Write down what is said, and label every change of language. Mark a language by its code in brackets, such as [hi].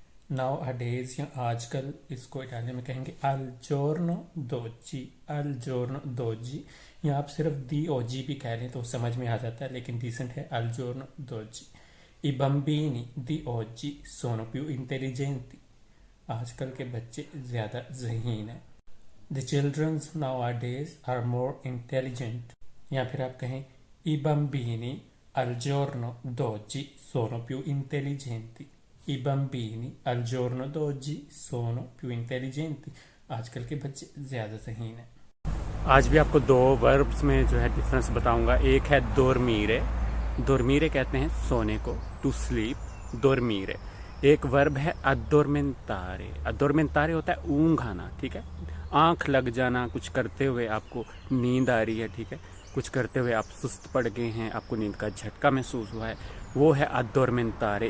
[hi] Now अडेज या आजकल, इसको इटालियन में कहेंगे [it] अल जोर्नो दोजी, [hi] अल जोर्नो दोजी, या आप सिर्फ दी ओजी भी कह लें तो समझ में आ जाता है, लेकिन डिसेंट है अल जोर्नो doji. [it] I bambini di oggi sono più intelligenti, [hi] आजकल के बच्चे ज़्यादा ज़हीन हैं। [en] The children nowadays are more intelligent, [it] या फिर आप कहें I bambini al giorno d'oggi sono più intelligenti, I bambini al giorno d'oggi sono più intelligenti, [hi] आजकल के बच्चे ज़्यादा ज़हीन हैं। आज भी आपको दो वर्ब्स में जो है डिफरेंस बताऊंगा। एक है दोरमीरे, दोरमीरे कहते हैं सोने को, [en] to sleep, [hi] दोरमीरे। एक वर्ब है अदोरमेंतारे, अदोरमेंतारे होता है ऊँघ आना, ठीक है, आँख लग जाना, कुछ करते हुए आपको नींद आ रही है, ठीक है, कुछ करते हुए आप सुस्त पड़ गए हैं, आपको नींद का झटका महसूस हुआ है, वो है अदोरमेंतारे।